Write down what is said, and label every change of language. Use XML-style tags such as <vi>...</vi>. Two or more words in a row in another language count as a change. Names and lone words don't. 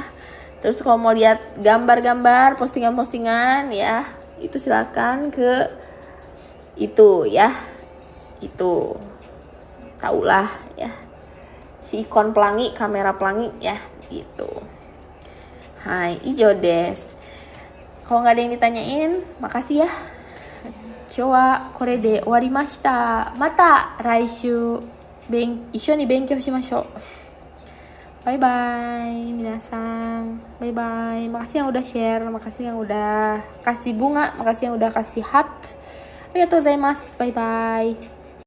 <id>Terus kalau mau lihat gambar-gambar, postingan-postingan ya, itu silakan ke itu ya, itu taulah ya, si ikon pelangi, kamera pelangi ya gitu.</id> <ja>はい、以上です.</ja> <id>Kalau nggak ada yang ditanyain, makasih ya.</id> <ja>今日はこれで終わりました. また来週一緒に勉強しましょう.</ja> <en>Bye bye minasang. Bye bye.</en> <id>Makasih yang udah share, makasih yang udah kasih bunga, makasih yang udah kasih heart.</id> <ja>ありがとうございます.</ja> <en>Bye bye.</en>